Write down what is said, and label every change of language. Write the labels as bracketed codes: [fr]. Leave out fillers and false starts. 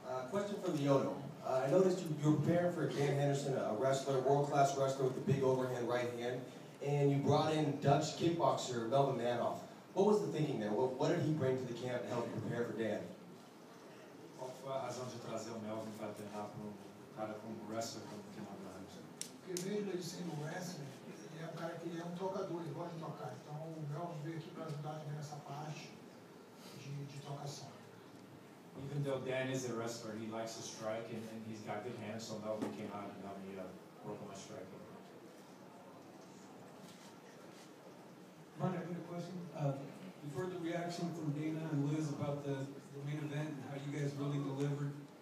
[en] Question for Leono. I noticed you're preparing for Dan Henderson, a wrestler, world-class wrestler with the big overhand right hand, and you brought in Dutch kickboxer Melvin Manoff. What was the thinking there? What did he bring to the camp to help you prepare for Dan? [pt] Qual foi a razão de trazer o Melvin para treinar para um cara como wrestler como o Henderson? Porque mesmo ele sendo wrestler, ele é um cara que é um tocador, ele gosta de tocar. Então o Melvin veio aqui para ajudar também nessa parte. [en] Even though Dan is a wrestler, he likes to strike and he's got good hands, so Melvin came out and helped me work on my striking. Ron, I got a question. You've heard the reaction from Dana and Liz about the main event and how you guys really delivered.